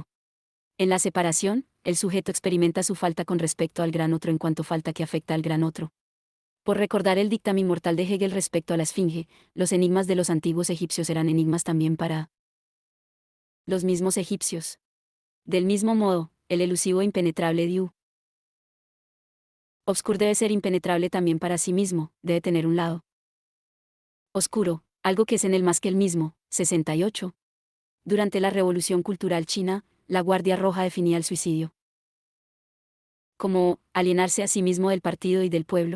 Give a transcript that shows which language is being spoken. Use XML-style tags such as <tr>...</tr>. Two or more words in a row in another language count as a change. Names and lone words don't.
<es>En la separación, el sujeto experimenta su falta con respecto al gran otro en cuanto falta que afecta al gran otro. Por recordar el dictamen mortal de Hegel respecto a la esfinge, los enigmas de los antiguos egipcios eran enigmas también para los mismos egipcios. Del mismo modo, el elusivo e impenetrable</es> <fr>Diu obscur</fr> <es>debe ser impenetrable también para sí mismo, debe tener un lado oscuro, algo que es en él más que el mismo. 68. Durante la Revolución Cultural China, la Guardia Roja definía el suicidio como alienarse a sí mismo del partido y del pueblo.</es>